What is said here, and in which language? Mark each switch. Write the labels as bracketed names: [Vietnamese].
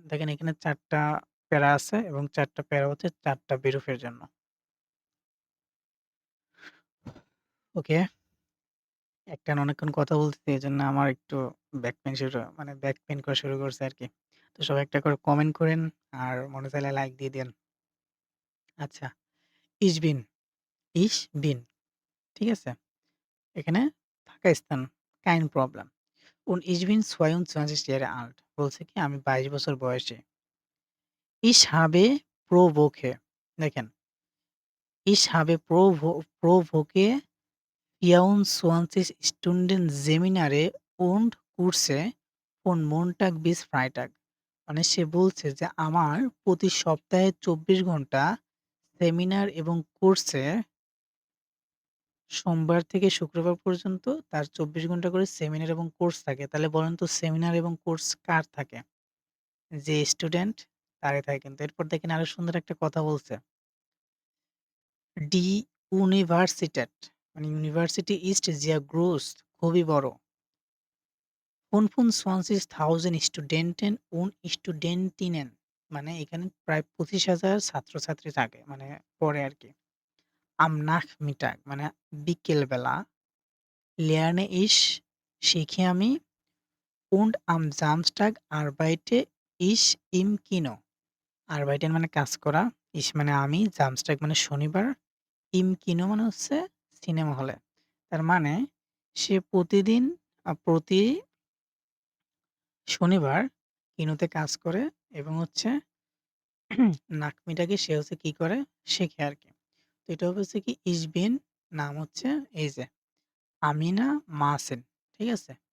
[Bangla] দেখেন এখানে ৪ টা প্যারা আছে এবং ৪ টা প্যারা হচ্ছে ৪ টা বেরুফের জন্য। ওকে? একটানা অনেকক্ষণ কথা বলতেছি এজন্য আমার একটু ব্যাক পেইন করা শুরু করছে আরকি। তো সবাই একটা করে কমেন্ট করেন আর মনে চাইলে লাইক দিয়ে দেন। আচ্ছা, [German] ich bin, ich bin [Bangla] ঠিক আছে? এখানে ফাঁকা স্থান [German] kein Problem und ich bin 22 Jahre alt [Bangla] বলছে কি আমি ২২ বছর বয়সী। [German] Ich habe pro Woche [Bangla] দেখেন, [German] ich habe pro Woche 24 Stunden Seminare und Kurse von Montag bis Freitag [Bangla] মানে সে বলছে যে আমার প্রতি সপ্তাহে ২৪ ঘন্টা সেমিনার এবং কোর্সে সোমবার থেকে শুক্রবার পর্যন্ত তার ২৪ ঘন্টা করে সেমিনার এবং কোর্স থাকে। তাহলে বলেন তো সেমিনার এবং কোর্স কার থাকে? যে স্টুডেন্ট তারই থাকে কিন্তু। এরপর দেখেন আরো সুন্দর একটা কথা বলছে। [German] Die Universität [Bangla] মানে ইউনিভার্সিটি ইস্ট [German] sehr groß [Bangla] খুবই বড়। 25.000 [German] Studenten und Studentinnen [Bangla] মানে এখানে প্রায় ২৫,০০০ ছাত্রছাত্রী থাকে। মানে পড়ে আরকি। [German] Am Nachmittag [Bangla] মানে বিকেলবেলা [German] lerne ich [Bangla] শিখি আমি [German] und am Samstag arbeite ich im Kino [Bangla] arbeiten মানে কাজ করা, ich মানে আমি, Samstag মানে শনিবার, [German] im Kino [Bangla] মানে হচ্ছে সিনেমা হলে। তার মানে সে প্রতিদিন প্রতি শনিবার কিনোতে কাজ করে এবং হচ্ছে নাকমিটাকে সে হচ্ছে কি করে? শেখে আরকি। তো এটা হচ্ছে কি ich bin নাম হচ্ছে এই যে আমিনা মাসেন। ঠিক আছে?